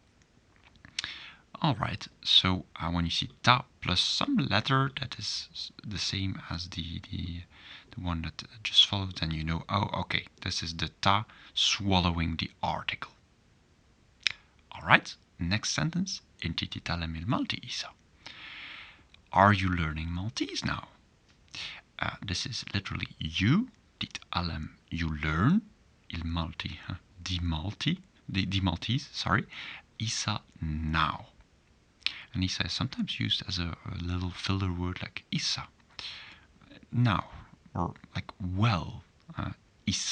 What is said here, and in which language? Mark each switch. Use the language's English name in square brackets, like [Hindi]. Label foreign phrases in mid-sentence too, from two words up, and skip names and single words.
[English] Alright, so when you see ta plus some letter that is the same as the one that just followed, then you know, oh, okay, this is the ta swallowing the article. Alright, next sentence. [Maltese] Inti titallem il Maltese. [English] Are you learning Maltese now? This is literally you, titallem, you learn, [Maltese] il Malti, di Malti, [English] the Maltese, sorry, Isa now. And Isa is sometimes used as a little filler word like Isa, now, or like well, Isa.